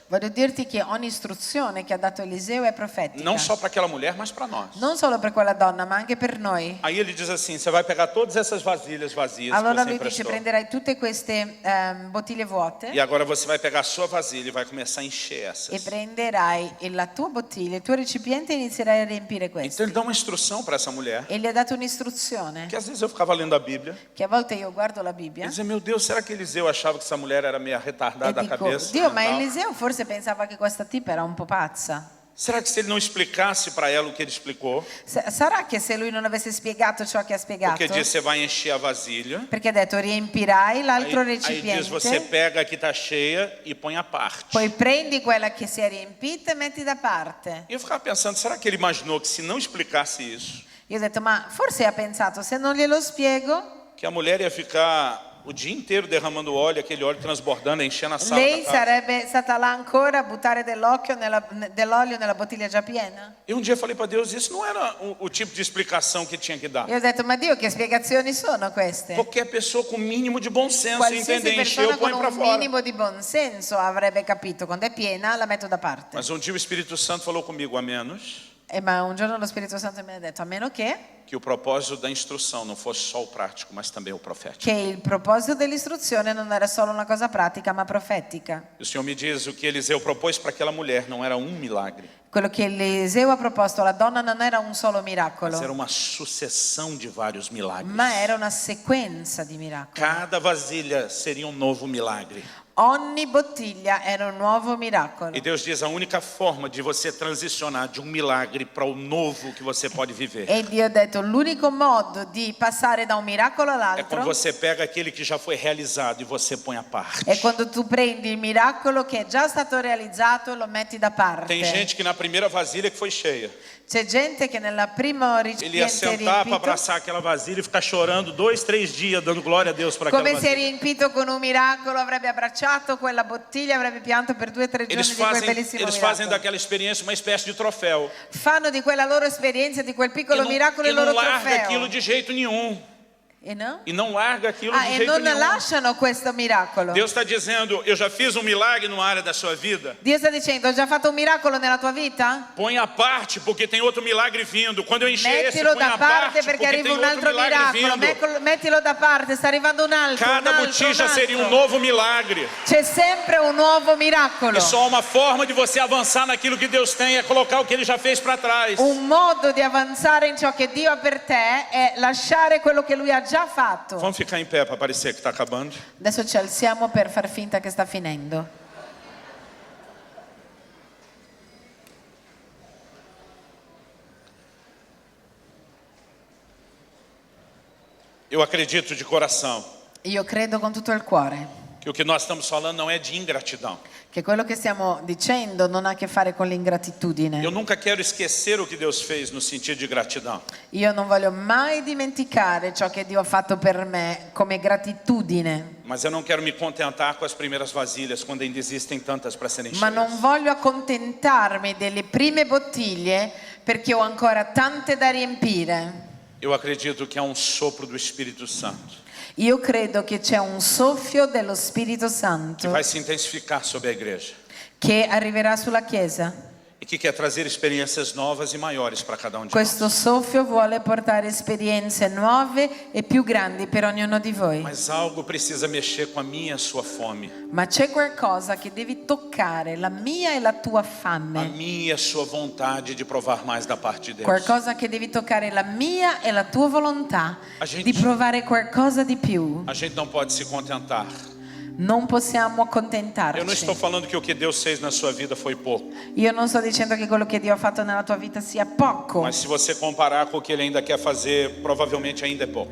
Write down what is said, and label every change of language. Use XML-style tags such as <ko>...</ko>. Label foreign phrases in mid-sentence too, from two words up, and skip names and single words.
<it>Voglio dirti che ogni istruzione che ha dato Eliseo è profetica.</it> <pt>Não só para aquela mulher, mas para nós.</pt> <it>Non solo per quella donna, ma anche per noi.</it> <pt>Aí ele diz assim: você vai pegar todas essas vasilhas vazias</pt> <it>Allora</it> <pt>que você</pt> <it>lui dice:</it> <pt>emprestou.</pt> <it>prenderai tutte queste bottiglie vuote</it> <pt>E agora você vai pegar a sua vasilha e vai começar a encher</pt> <it>e</it> <pt>essas.</pt> <it>prenderai la tua bottiglia, il tuo recipiente e inizierai a riempire</it> <pt>Então</pt> <it>questo.</it> <pt>ele dá uma instrução para essa mulher.</pt> <it>E gli ha dato un'istruzione</it> <pt>Que às vezes eu ficava lendo a Bíblia</pt> <it>che a volte io guardo la</it> <pt>e</pt> <it>Bibbia</it> <pt>dizia: meu Deus, será que Eliseu achava que essa mulher era meio</pt> <it>e</it> <pt>retardada da</pt> <it>dico:</it> <pt>cabeça?</pt> <it>Dio, ma</it> <pt>mental?</pt> <it>Eliseo forse pensava che questa tipa era un po' pazza.</it> <pt>Será que se ele não explicasse para ela o que ele explicou?</pt> <it>Sarà che se lui non avesse spiegato ciò che ha spiegato,</it> <pt>Porque diz: você vai encher a vasilha.</pt> <it>perché ha detto riempirai l'altro</it> <pt>Aí diz: você</pt> <it>recipiente,</it> <pt>pega a que está cheia e põe à parte.</pt> <it>poi prendi quella che si è riempita e metti da parte.</it> <pt>E eu ficava pensando: será que ele imaginou que se não explicasse isso,</pt> <it>Io ho detto: ma forse ha pensato, se non glielo spiego,</it> <pt>que a mulher ia ficar o dia inteiro derramando óleo, aquele óleo transbordando, enchendo a sala</pt> <it>lei</it> <pt>da casa?</pt> <it>sarebbe stata là ancora a buttare dell'olio nella bottiglia già piena?</it> <pt>E um dia eu falei para Deus: isso não era o tipo de explicação que tinha que dar.</pt> <it>Io ho detto: ma Dio, che spiegazioni sono queste?</it> <pt>Qualquer pessoa com o mínimo de bom senso</pt> <it>Qualsiasi</it> <pt>entender, encher</pt> <it>persona</it> <pt>ou põe</pt> <it>con</it> <pt>para</pt> <it>un</it> <pt>fora.</pt> <it>minimo di buon senso avrebbe capito: quando è piena la metto da parte.</it> <pt>Mas um dia o Espírito Santo falou comigo: a menos</pt> <it>Ma un giorno lo Spirito Santo mi ha detto: a meno che</it> <pt>o propósito da instrução não fosse só o prático, mas também o profético.</pt> <it>il proposito dell'istruzione non era solo una cosa pratica ma profetica.</it> <pt>E o Senhor me diz: o que Eliseu propôs para aquela mulher não era um milagre,</pt> <it>Quello che Eliseo ha proposto alla donna non era un solo</it> <pt>mas era</pt> <it>miracolo,</it> <pt>uma sucessão de vários milagres.</pt> <it>ma era una sequenza di miracoli.</it> <pt>Cada vasilha seria um novo milagre.</pt> <it>Ogni bottiglia era un nuovo miracolo.</it> <pt>E Deus diz: a única forma de você transicionar de um milagre para o novo que você pode viver</pt> <it>E Dio ha detto: l'unico modo di passare da un miracolo</it> <pt>é quando</pt> <it>all'altro</it> <pt>você pega aquele que já foi realizado e você põe à parte.</pt> <it>è quando tu prendi il miracolo che è già stato realizzato e lo metti da parte.</it> <pt>Tem gente que na primeira vasilha que foi cheia,</pt> <it>C'è gente che nella prima</it> <pt>ele ia</pt> <it>recipiente</it> <pt>sentar para</pt> <it>riempito,</it> <pt>abraçar aquela vasilha e ficar chorando 2, 3 dias, dando glória a Deus para aquela</pt> <it>come si è</it> <pt>vasilha.</pt> <it>riempito con un miracolo, avrebbe abbracciato quella bottiglia, avrebbe pianto per 2 o 3 giorni</it> <pt>Eles</pt> <it>di quel</it> <pt>fazem,</pt> <it>bellissimo</it> <pt>eles fazem</pt> <it>miracolo.</it> <pt>daquela experiência uma espécie de troféu.</pt> <it>Fanno di quella loro esperienza, di quel piccolo miracolo</it> <pt>E</pt> <it>il</it> <pt>não</pt> <it>loro</it> <pt>larga</pt> <it>trofeo.</it> <pt>aquilo de jeito nenhum. E não larga aquilo de</pt> <it>e</it> <pt>jeito</pt> <it>non</it> <pt>nenhum.</pt> <it>lasciano questo miracolo.</it> <pt>Deus está dizendo, eu já fiz um milagre numa área da sua vida.</pt> <it>Dio sta dicendo, ho già fatto un miracolo nella tua vita?</it> <pt>Põe a parte, porque tem outro milagre vindo. Quando eu encher esse,</pt> <it>Mettilo</it> <pt>põe</pt> <it>da</it> <pt>a</pt> <it>parte</it> <pt>parte,</pt> <it>perché</it> <pt>porque</pt> <it>arriva</it> <pt>tem</pt> <it>un</it> <pt>outro</pt> <it>altro</it> <pt>milagre</pt> <it>miracolo.</it> <pt>vindo.</pt> <it>Mettilo da parte, sta arrivando un altro.</it> <pt>Cada</pt> <it>un altro,</it> <pt>botija</pt> <it>un altro.</it> <pt>seria um novo milagre.</pt> <it>C'è sempre un nuovo miracolo.</it> <pt>E só uma forma de você avançar naquilo que Deus tem é colocar o que Ele já fez para trás.</pt> <it>Un modo di avanzare in ciò che Dio ha per te è lasciare quello che Lui ha già fatto.</it> <pt>Vamos ficar em pé para parecer que está acabando.</pt> <it>Adesso ci alziamo per far finta che sta finendo.</it> <pt>Eu acredito de coração</pt> <it>Io credo con tutto il cuore</it> <pt>que o que nós estamos falando não é de ingratidão.</pt> <it>che quello che stiamo dicendo non ha a che fare con l'ingratitudine.</it> <pt>Eu nunca quero esquecer o que Deus fez no sentido de gratidão.</pt> <it>Io non voglio mai dimenticare ciò che Dio ha fatto per me come gratitudine,</it> <pt>Mas eu não quero me contentar com as primeiras vasilhas quando ainda existem tantas para serem</pt> <it>ma non</it> <pt>cheias.</pt> <it>voglio accontentarmi delle prime bottiglie perché ho ancora tante da riempire.</it> <pt>Eu acredito que há um sopro do Espírito Santo</pt> <it>Io credo che c'è un soffio dello Spirito</it> <pt>que</pt> <it>Santo</it> <pt>vai se intensificar sobre a igreja</pt> <it>che arriverà sulla Chiesa.</it> <pt>e que quer trazer experiências novas e maiores para cada um de nós.</pt> <it>Questo soffio vuole portare esperienze nuove e più grandi per ognuno di voi.</it> <pt>Mas algo precisa mexer com a minha e a sua fome,</pt> <it>Ma c'è qualcosa che devi toccare, la mia e la tua</it> <pt>a</pt> <it>fame.</it> <pt>minha e a sua vontade de provar mais da parte de Deus.</pt> <it>Qualcosa che devi toccare, la mia e la tua volontà</it> <pt>A gente-</pt> <it>di provare qualcosa di più.</it> <pt>A gente não pode se contentar.</pt> <it>Non possiamo</it> <pt>Eu não estou</pt> <it>accontentarci.</it> <pt>falando que o que Deus fez na sua vida foi pouco,</pt> <it>Io non sto dicendo che quello che Dio ha fatto nella tua vita sia poco,</it> <pt>mas se você comparar com o que Ele ainda quer fazer, provavelmente ainda é pouco.</pt>